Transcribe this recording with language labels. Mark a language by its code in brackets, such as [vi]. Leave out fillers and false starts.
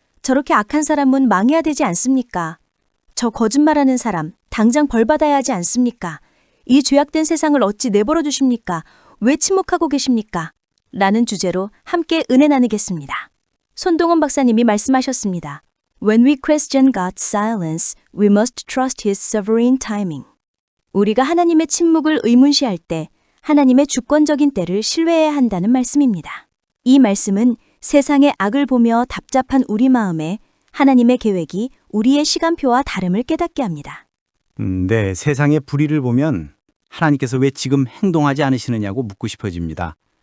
[ko] 저렇게 악한 사람은 망해야 되지 않습니까? 저 거짓말하는 사람 당장 벌받아야 하지 않습니까? 이 죄악된 세상을 어찌 내버려 두십니까? 왜 침묵하고 계십니까? 라는 주제로 함께 은혜 나누겠습니다. 손동원 박사님이 말씀하셨습니다. [en] When we question God's silence, we must trust His sovereign timing. [ko] 우리가 하나님의 침묵을 의문시할 때 하나님의 주권적인 때를 신뢰해야 한다는 말씀입니다. 이 말씀은 세상의 악을 보며 답답한 우리 마음에 하나님의 계획이 우리의 시간표와 다름을 깨닫게 합니다. 네, 세상의 불의를 보면 하나님께서 왜 지금 행동하지 않으시느냐고 묻고 싶어집니다.